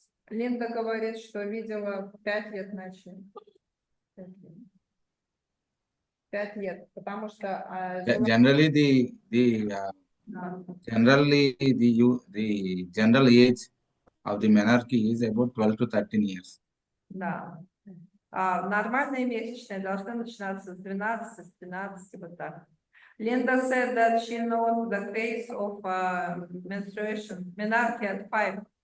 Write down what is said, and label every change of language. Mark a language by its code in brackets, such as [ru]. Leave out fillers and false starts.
[ru] Линда говорит, что видела в 5 лет начали. 5 лет, потому что [en] Generally, the general age of the menarche is about 12 to 13 years. [ru] Да. Нормальные месячные должны начинаться с 12, с 13, вот так. [en] Linda said that she knows the phase of menstruation, menarche at 5.